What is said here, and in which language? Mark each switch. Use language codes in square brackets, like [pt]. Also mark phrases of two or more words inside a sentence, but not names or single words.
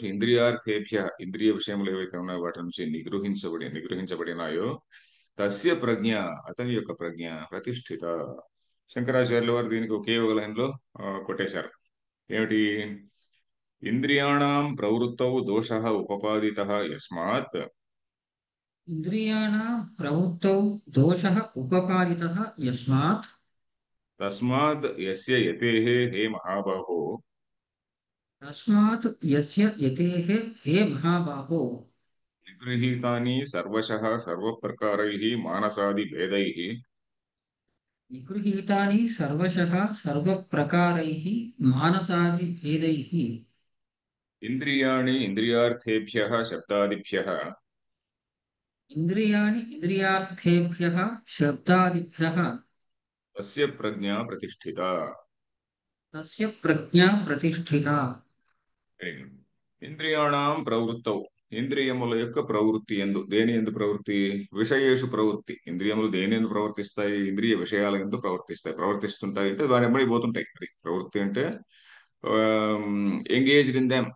[te] ఇంద్రియార్థేభ్య ఇంద్రియ విషయములు ఏవైతే ఉన్నాయో వాటి నుంచి నిగ్రహించబడినాయో. తస్య ప్రజ్ఞ అతని యొక్క ప్రజ్ఞ ప్రతిష్ఠిత. శంకరాచార్యుల వారు దీనికి ఒకే ఒక లైన్లో కొట్టేశారు. ఏమిటి? [sa] इन्द्रियाणं प्रवृत्तौ दोषः उपपादितः यस्मात्. इन्द्रियाणां प्रवृत्तौ दोषः उपपादितः यस्मात् तस्मात् यस्य यतेः हे महाबाहो. तस्मात् यस्य यतेः हे महाबाहो निगृहीतानि सर्वशः सर्वप्रकारैः मानसादि भेदैः. निगृहीतानि सर्वशः सर्वप्रकारैः मानसादिभेदैः इन्द्रियाणि इन्द्रियार्थेभ्यः शब्दादिभ्यः. इन्द्रियाणि इन्द्रियार्थेभ्यः शब्दादिभ्यः तस्य प्रज्ञ प्रतिष्ठित. तस्य प्रज्ञा प्रतिष्ठिता इन्द्रियाणं प्रवृत्तौ [te] ఇంద్రియముల యొక్క ప్రవృత్తి ఎందు. దేని ఎందు ప్రవృత్తి? విషయేషు ప్రవృత్తి. ఇంద్రియములు దేని ఎందు ప్రవర్తిస్తాయి? ఇంద్రియ విషయాల ఎందు ప్రవర్తిస్తాయి. ప్రవర్తిస్తుంటాయి అంటే దాని వెంబడి పోతుంటాయి. అది ప్రవృత్తి అంటే [en] engaged in them.